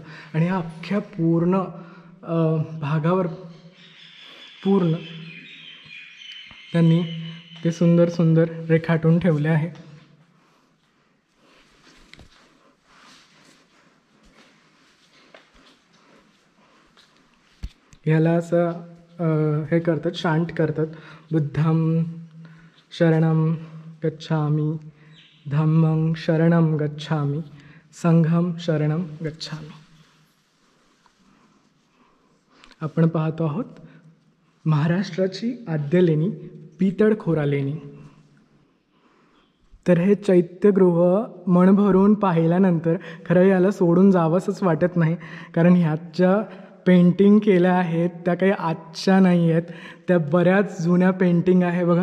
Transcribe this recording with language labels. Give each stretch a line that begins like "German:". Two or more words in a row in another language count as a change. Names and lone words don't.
Marathi: आणि ह्या अख्ख्या पूर्ण भागावर पूर्ण त्यांनी ते सुंदर सुंदर रेखाटून ठेवले आहे. ह्याला असं हे करतात, शांत करतात.
Pali: बुद्धं शरणं गच्छामि, धम्मं शरणं गच्छामि, संघं शरणं गच्छामि.
Marathi: आपण पाहतो आहोत महाराष्ट्राची आद्य लेणी पितळखोरा लेणी. तर हे चैत्यगृह मन भरून पाहिल्यानंतर खरं याला सोडून जावंसंच वाटत नाही, कारण ह्यात ज्या पेंटिंग केल्या आहेत त्या काही आजच्या नाही आहेत, त्या बऱ्याच जुन्या पेंटिंग आहे बघा.